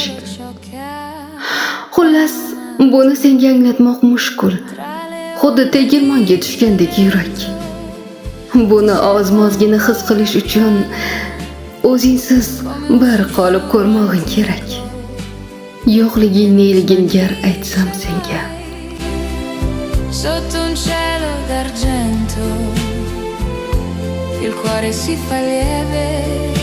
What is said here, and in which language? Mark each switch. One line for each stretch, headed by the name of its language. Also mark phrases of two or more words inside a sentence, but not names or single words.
Uzbek: Xullas, buni senga anglatmoq mushkul. Xuddi tegirmonga tushgandek yurak. Buni ozmozgina his qilish uchun o'zingsiz bir qolib ko'rmog'ing kerak. Yo'qliging neligini gar aytsam senga.
Italian: Sotto un cielo d'argento il cuore si fa lieve